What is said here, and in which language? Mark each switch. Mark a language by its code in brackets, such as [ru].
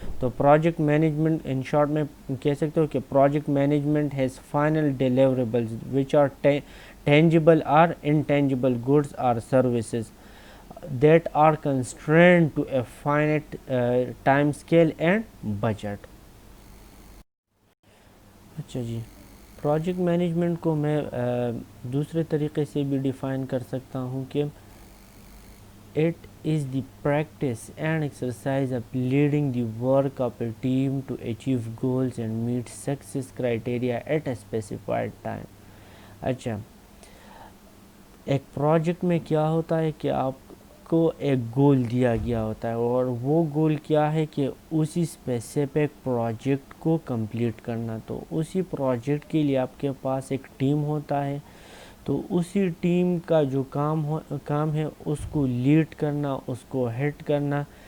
[ur] تو project management in short میں کہہ سکتے ہو کہ [en] Project management has final deliverables which are tangible اور intangible goods اور services that are constrained to a finite time scale and budget. [ur] اچھا جی, project management کو میں دوسرے طریقے سے بھی ڈیفائن کر سکتا ہوں کہ [en] it is the practice and exercise of leading the work of a team to achieve goals and meet success criteria at a specified time. [ur] اچھا, ایک پروجیکٹ میں کیا ہوتا ہے کہ آپ کو ایک گول دیا گیا ہوتا ہے اور وہ گول کیا ہے کہ اسی اسپیسیفک پروجیکٹ کو کمپلیٹ کرنا. تو اسی پروجیکٹ کے لیے آپ کے پاس ایک ٹیم ہوتا ہے, تو اسی ٹیم کا جو کام ہے اس کو لیڈ کرنا, اس کو ہیڈ کرنا.